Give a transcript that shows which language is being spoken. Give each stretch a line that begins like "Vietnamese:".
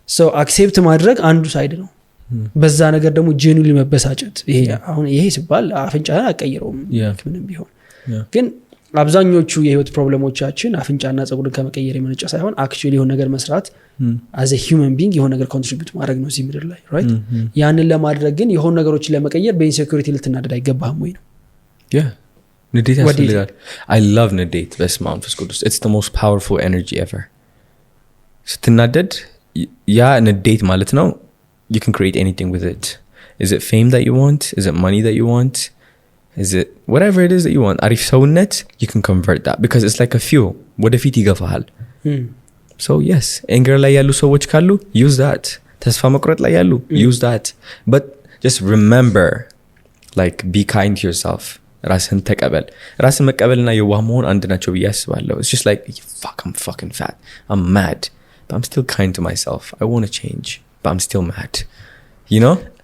Amharic: so accept ማድረግ አንዱ ሳይድ ነው። በዛ ነገር ደግሞ ጄኑሊ መበሳጨት። ይሄ አሁን ይሄ ሲባል አፍንጫን አቀይረውም ምንም ቢሆን ግን አብዛኞቹ የህይወት ፕሮብሌሞቻችን አፍንጫና ጸጉርን ከመቀየር የመነጨ ሳይሆን አክቹዋሊ የሆነ ነገር መስራት
English: as a human being
Amharic: የሆነ ነገር ኮንትሪቢዩት ማድረግ ነው እዚህ ምድር ላይ right። ያንን ለማድረግ ግን የሆነ ነገሮችን ለመቀየር በኢንሴኩሪቲ ልትናደድ አይገባህም ወይ ነው።
English: ንዴት ያስፈልጋል። I love ንዴት።
Amharic: በስመ አብ ወመንፈስ ቅዱስ
English: it's the most powerful energy ever።
Amharic: ስትናደድ ያ ንዴት ማለት ነው
English: you can create anything with it. Is it fame that you want? Is it money that you want? Is it whatever it is that you want? arif ሰውነት you can convert that because it's like a fuel.
Amharic: ወደፊት ይገፋሃል።
English: so yes anger
Amharic: ላይ ያሉ ሰዎች ካሉ use that። ተስፋ መቁረጥ ላይ ያሉ use that.
English: but just remember like be kind to yourself.
Amharic: ራስን ተቀበል። ራስን መቀበልና የዋህ መሆን አንድ ናቸው ብዬ አስባለሁ።
English: it's just like fuck I'm fucking fat, I'm mad, but I'm still kind to myself. I want to change but I'm still mad, you know.